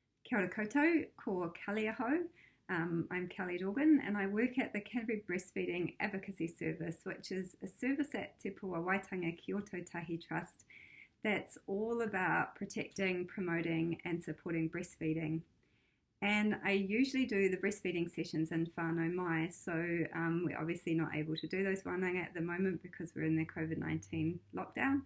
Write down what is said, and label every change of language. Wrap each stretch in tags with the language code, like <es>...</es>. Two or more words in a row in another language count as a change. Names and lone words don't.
<mi>Kia ora koutou, ko Kelly aho.</mi> <en>I'm Kelly Dorgan and I work at the Canterbury Breastfeeding Advocacy Service, which is a service at Te Pua Waitanga Kyoto Tahi Trust that's all about protecting, promoting and supporting breastfeeding. And I usually do the breastfeeding sessions in Whānau Mai, so we're obviously not able to do those wānanga at the moment because we're in the COVID-19 lockdown.</en>